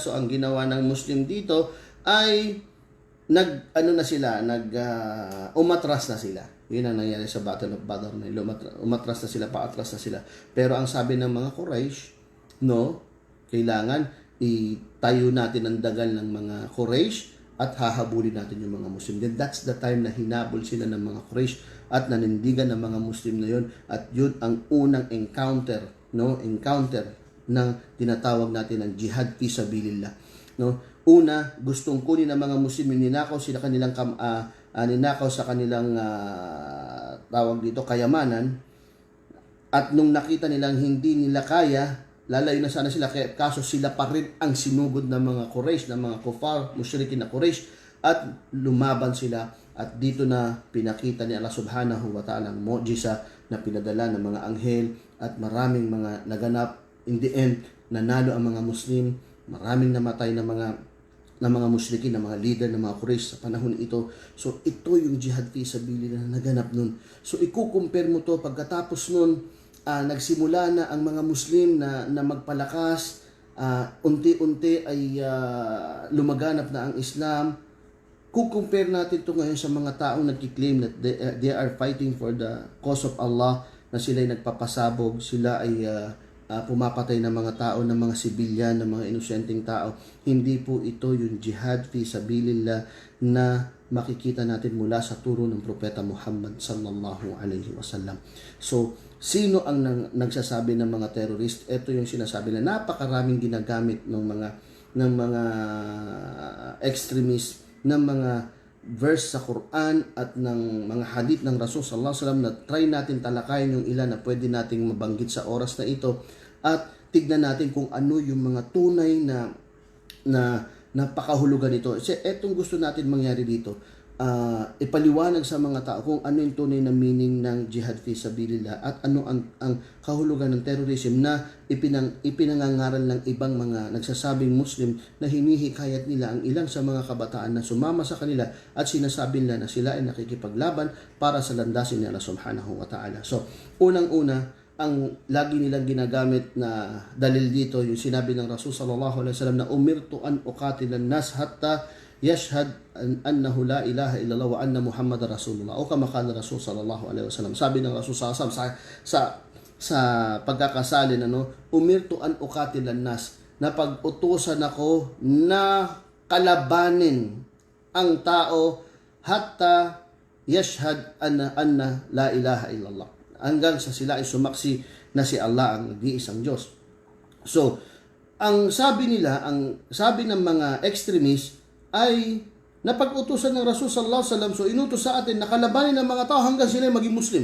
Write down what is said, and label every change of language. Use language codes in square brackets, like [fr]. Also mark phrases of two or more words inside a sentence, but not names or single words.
[tl] So ang ginawa ng Muslim dito ay umatras na sila. Yun ang nangyari sa Battle of Badr na umatras na sila, paatras na sila. Pero ang sabi ng mga Quraysh, no, kailangan itayo natin ang dagal ng mga Quraysh at hahabulin natin yung mga Muslim. [en] Then that's the time [tl] na hinabol sila ng mga Quraysh at nanindigan ng mga Muslim na yun. At yun ang unang encounter ng tinatawag natin ng [ar] جهاد في سبيل الله. [tl] No? Una, gustong kunin ng mga Muslim, ninakaw sa kanilang tawag dito, kayamanan. At nung nakita nilang hindi nila kaya, lalayo na sana sila, kaso sila pa rin ang sinugod ng mga Quraysh, ng mga kuffar, musyrikin na Quraysh, at lumaban sila. At dito na pinakita ni Allah [ar] سبحانه وتعالى [tl] ang mu'jiza na pinadala ng mga anghel at maraming mga naganap. [en] In the end, [tl] nanalo ang mga Muslim, maraming namatay na mga musyrikin, na mga leader ng mga Quraysh sa panahon ito. So ito yung [ar] جهاد في سبيل الله [tl] na naganap nun. So ikukumpare mo to pagkatapos nun, nagsimula na ang mga Muslim na magpalakas, unti-unti ay lumaganap na ang Islam. Kukumpare natin ito ngayon sa mga taong nagkiklaim [en] that they are fighting for the cause of Allah, [tl] na sila ay nagpapasabog, sila ay pumapatay ng mga tao, ng mga sibilyan, ng mga inosenteng tao. Hindi po ito yung [ar] جهاد في سبيل الله [tl] na makikita natin mula sa turo ng Propeta Muhammad [ar] صلى الله عليه وسلم. [tl] So, sino ang nagsasabi ng mga terrorist? Ito yung sinasabi na napakaraming ginagamit ng mga extremist, ng mga verse sa Quran at ng mga hadith ng Rasul [ar] صلى الله عليه وسلم, [tl] na try natin talakayin yung ilan na pwede nating mabanggit sa oras na ito at tignan natin kung ano yung mga tunay na napakahulugan nito. Kasi etong gusto natin mangyari dito, ipaliwanag sa mga tao kung ano yung tunay na meaning ng [ar] جهاد في سبيل الله [tl] at ano ang kahulugan ng terrorism na ipinangangaral ng ibang mga nagsasabing Muslim, na hinihikayat nila ang ilang sa mga kabataan na sumama sa kanila at sinasabi nila na sila ay nakikipaglaban para sa landasin ni Allah [ar] سبحانه وتعالى. [tl] So, unang-una, ang lagi nilang ginagamit na dalil dito, yung sinabi ng Rasul [ar] صلى الله عليه وسلم [tl] na [ar] أمرت أن أقاتل الناس حتى يشهد أنه لا إله إلا الله وأن محمدا رسول الله أو كما قال رسول صلى الله عليه وسلم. [tl] Sabi ng Rasul [ar] صلى الله عليه وسلم [tl] sa pagkakasalin, [ar] أمرت أن أقاتل الناس, [tl] na pag-utusan ako na kalabanin ang tao [ar] حتى يشهد أن لا إله إلا الله, [tl] hanggang sa sila ay sumaksi na si Allah ang nag-iisang Diyos. So, ang sabi ng mga extremists ay napag-utusan ng Rasul [ar] صلى الله عليه وسلم, [tl] so inutos sa atin na kalabanin ng mga tao hanggang sila maging Muslim.